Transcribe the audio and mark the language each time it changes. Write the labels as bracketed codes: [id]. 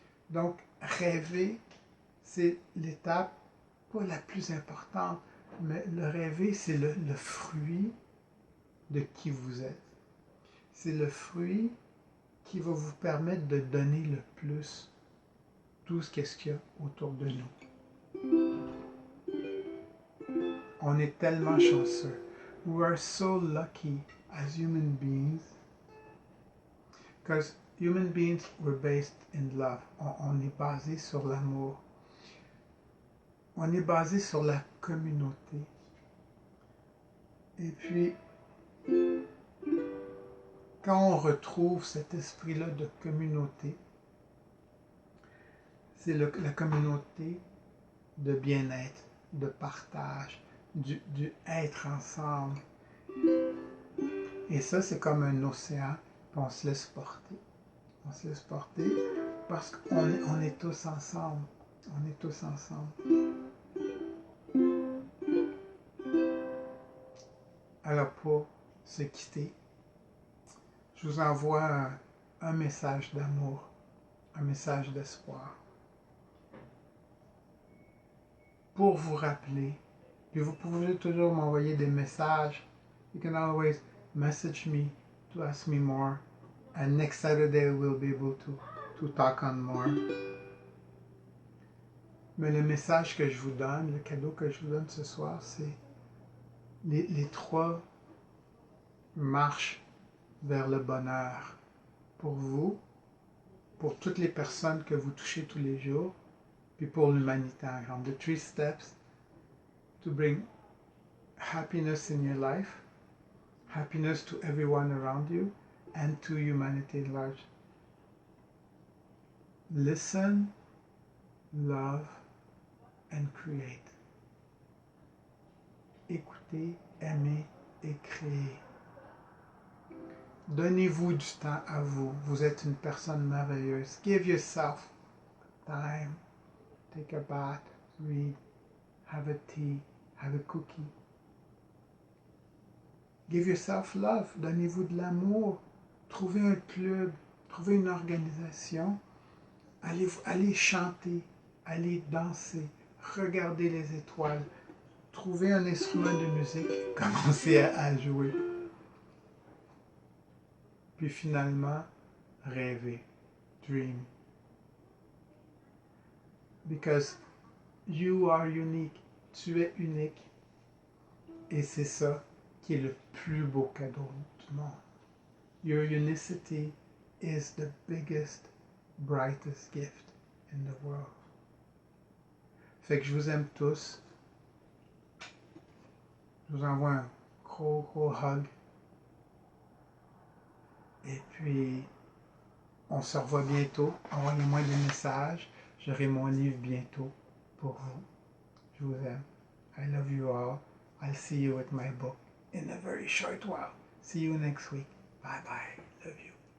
[fr] Donc, rêver, c'est l'étape pas la plus importante, mais le rêver, c'est le fruit de qui vous êtes. C'est le fruit qui va vous permettre de donner le plus tout ce qu'il y a autour de nous. On est tellement chanceux. [en] We are so lucky as human beings because human beings were based in love. [fr] On est basé sur l'amour. On est basé sur la communauté. Et puis, quand on retrouve cet esprit-là de communauté, c'est la communauté de bien-être, de partage, du être ensemble. Et ça, c'est comme un océan, puis on se laisse porter. On se laisse porter parce qu'on est tous ensemble. On est tous ensemble. Alors, pour se quitter, je vous envoie un message d'amour, un message d'espoir. Pour vous rappeler, puis vous pouvez toujours m'envoyer des messages. [en] You can always message me to ask me more. And next Saturday we'll be able to talk on more. [fr] Mais le message que je vous donne, le cadeau que je vous donne ce soir, c'est les 3 marches vers le bonheur pour vous, pour toutes les personnes que vous touchez tous les jours, puis pour l'humanité en grand. [en] The 3 steps to bring happiness in your life, happiness to everyone around you, and to humanity at large. Listen, love, and create. [fr] Écoutez, aimez et créez. Donnez-vous du temps à vous. Vous êtes une personne merveilleuse. [en] Give yourself time. Take a bath, read, have a tea, have a cookie. Give yourself love. [fr] Donnez-vous de l'amour. Trouvez un club, trouvez une organisation. Allez chanter, allez danser, regardez les étoiles. Trouvez un instrument de musique, commencez à jouer. Puis finalement, rêver, [en] dream. Because you are unique, [fr] tu es unique. Et c'est ça qui est le plus beau cadeau du monde. [en] Your unicity is the biggest, brightest gift in the world. [fr] Fait que je vous aime tous. Je vous envoie un gros hug. Et puis, on se revoit bientôt. Envoyez-moi des messages. J'aurai mon livre bientôt pour vous. Je vous aime. [en] I love you all. I'll see you with my book in a very short while. See you next week. Bye bye. Love you.